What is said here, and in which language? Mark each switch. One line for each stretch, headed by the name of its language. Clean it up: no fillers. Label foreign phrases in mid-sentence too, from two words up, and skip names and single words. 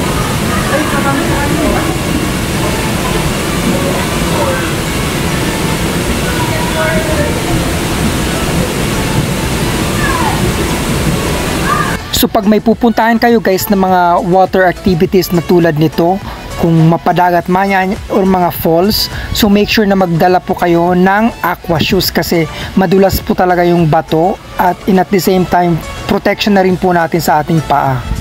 Filipino: So pag may pupuntahan kayo guys ng mga
English: water activities
Filipino: na tulad nito, kung mapadagat man yan or mga falls, so
English: make sure
Filipino: na magdala po kayo ng
English: aqua shoes
Filipino: kasi madulas po talaga yung bato at
English: at the same time protection
Filipino: na rin po natin sa ating paa.